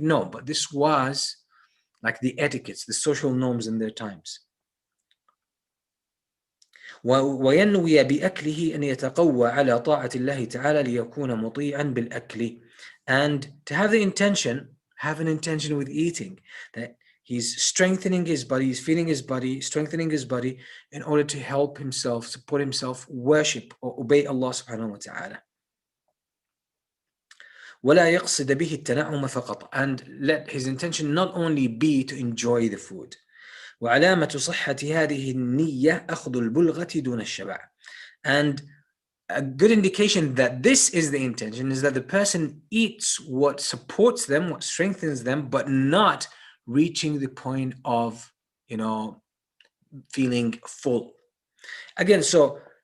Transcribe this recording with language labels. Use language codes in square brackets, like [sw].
[en] No, but this was like the etiquettes, the social norms in their times. [ar] وينوي بأكله أن يتقوى على طاعة الله تعالى ليكون مطيعا بالأكل. [en] And to have an intention with eating, that he's strengthening his body, he's feeding his body, strengthening his body in order to help himself, support himself, worship or obey Allah subhanahu wa ta'ala. [ar] ولا يقصد به التنعم فقط, [en] and let his intention not only be to enjoy the food. [ar] وعلامة صحة هذه النية أخذ البلغة دون الشبع. [en] And a good indication that this is the intention is that the person eats what supports them, what strengthens them, but not reaching the point of, feeling full. Again, so